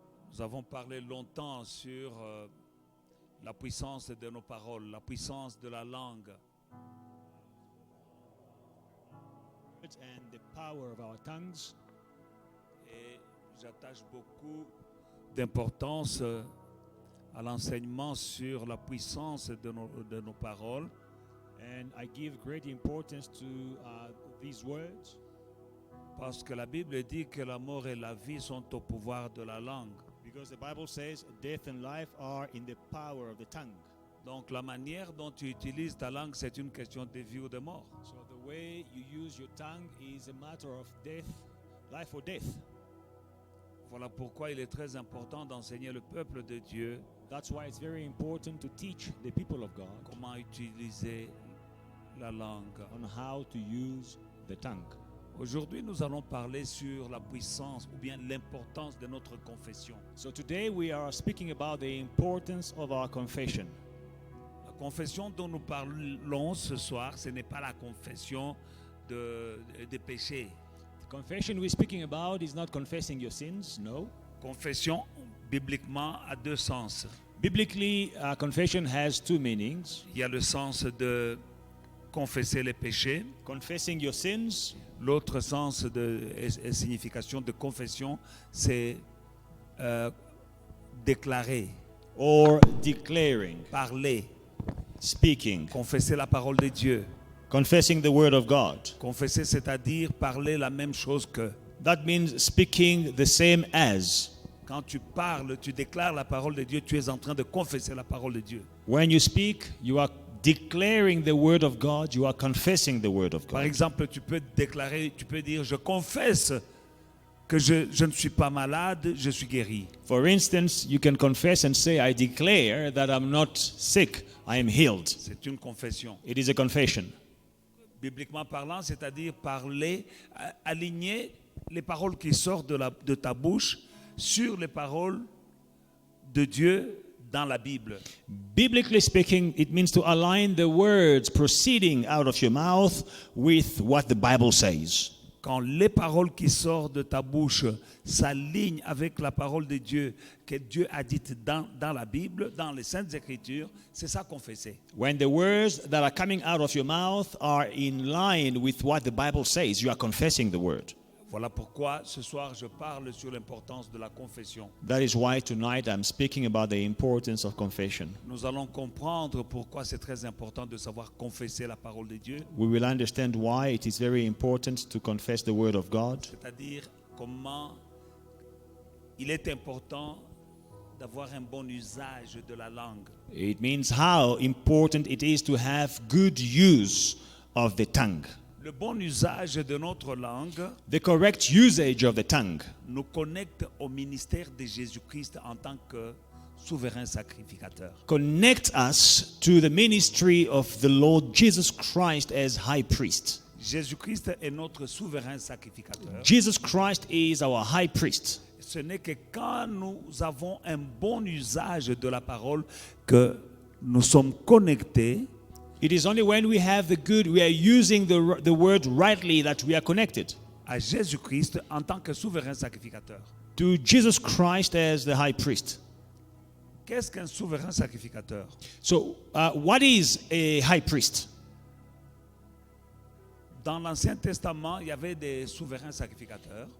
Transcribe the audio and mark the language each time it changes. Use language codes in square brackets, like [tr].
[fr] Nous avons parlé longtemps sur la puissance de nos paroles, la puissance de la langue. [en] And the power of our tongues. [fr] Et j'attache beaucoup d'importance à l'enseignement sur la puissance de nos paroles. [en] And I give great importance to these words. [fr] Parce que la Bible dit que la mort et la vie sont au pouvoir de la langue. [en] Because the Bible says death and life are in the power of the tongue. [fr] Donc la manière dont tu utilises ta langue, c'est une question de vie ou de mort. [en] So the way you use your tongue is a matter of death, life or death. [fr] Voilà pourquoi il est très important d'enseigner le peuple de Dieu [en] That's why it's very important to teach the people of God [fr] comment utiliser la langue. [en] on how to use the tongue. [fr] Aujourd'hui, nous allons parler sur la puissance ou bien l'importance de notre confession. [en] So today we are speaking about the importance of our confession. [fr] La confession dont nous parlons ce soir, ce n'est pas la confession des péchés. [en] The confession we're speaking about is not confessing your sins, no. [fr] Confession, bibliquement, a deux sens. [en] Biblically, confession has two meanings. [fr] Il y a le sens de confesser les péchés. [en] Confessing your sins. [fr] L'autre sens et signification de confession, c'est déclarer, [en] Or declaring, [fr] parler, [en] speaking, [fr] confesser la parole de Dieu. [en] confessing the word of God. [fr] Confesser, c'est-à-dire parler la même chose que. [en] That means speaking the same as. [fr] Quand tu parles, tu déclares la parole de Dieu, tu es en train de confesser la parole de Dieu. [en] When you speak, you are declaring the word of God, you are confessing the word of [fr] Par [en] God. [fr] exemple, tu peux déclarer, tu peux dire, je confesse que je ne suis pas malade, je suis guéri. [en] For instance, you can confess and say, I declare that I'm not sick, I am healed. [fr] C'est une confession. [en] It is a confession. [fr] Bibliquement parlant, c'est-à-dire parler, aligner les paroles qui sortent de ta bouche sur les paroles de Dieu dans la Bible. [en] Biblically speaking, it means to align the words proceeding out of your mouth with what the Bible says. [fr] Quand les paroles qui sortent de ta bouche s'alignent avec la parole de Dieu que Dieu a dite dans la Bible, dans les Saintes Écritures, c'est ça confesser. [en] When the words that are coming out of your mouth are in line with what the Bible says, you are confessing the word. [fr] Voilà pourquoi ce soir je parle sur l'importance de la confession. [en] That is why tonight I'm speaking about the importance of confession. [fr] Nous allons comprendre pourquoi c'est très important de savoir confesser la parole de Dieu, [en] We will understand why it is very important to confess the word of God. [fr] c'est-à-dire comment il est important d'avoir un bon usage de la langue. [en] It means how important it is to have good use of the tongue. [fr] Le bon usage de notre langue [en] The correct usage of the tongue [fr] nous connecte au ministère de Jésus-Christ en tant que souverain sacrificateur. [en] connect us to the ministry of the Lord Jesus Christ as high priest. [fr] Jésus-Christ est notre souverain sacrificateur. [en] Jesus Christ is our high priest. [fr] Ce n'est que quand nous avons un bon usage de la parole que nous sommes connectés [en] It is only when we are using the word rightly that we are connected [fr] à Jésus-Christ en tant que souverain sacrificateur. [en] to Jesus Christ as the high priest. [fr] Qu'est-ce qu'un souverain sacrificateur? [en] So, what is a high priest? [fr] Dans l'Ancien Testament, il y avait des souverains sacrificateurs.